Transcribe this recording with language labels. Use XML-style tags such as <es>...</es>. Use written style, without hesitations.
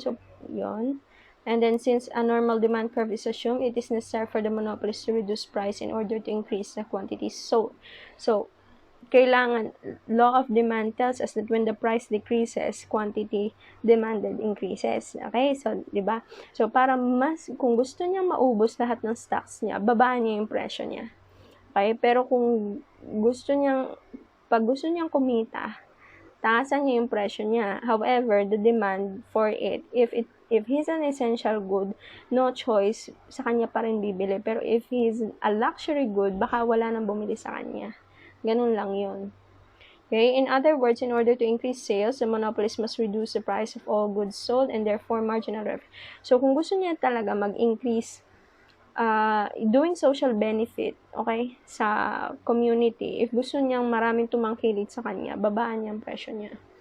<en>So, yun. And then, since a normal demand curve is assumed, it is necessary for the monopolist to reduce price in order to increase the quantities sold. So, kailangan, law of demand tells us that when the price decreases, quantity demanded increases. Okay? So, di ba?</en> <tl>So, para kung gusto niya maubos lahat ng stocks niya, babaan niya yung presyo niya. Okay? Pero pag gusto niyang kumita, taasan niya yung presyo niya.</tl> <en>However, the demand for it, if he's an essential good, no choice,</en> <tl>sa kanya pa rin bibili. Pero</tl> <en>if he's a luxury good,</en> <tl>baka wala nang bumili sa kanya. Ganun lang yun. Okay?</tl> <en>In other words, in order to increase sales, the monopolist must reduce the price of all goods sold and therefore marginal revenue.</en> <tl>So, kung gusto niya talaga mag-increase doing social benefit, okay, sa community, if gusto niyang maraming tumangkilik sa kanya, babaan niya ang presyo niya.</tl>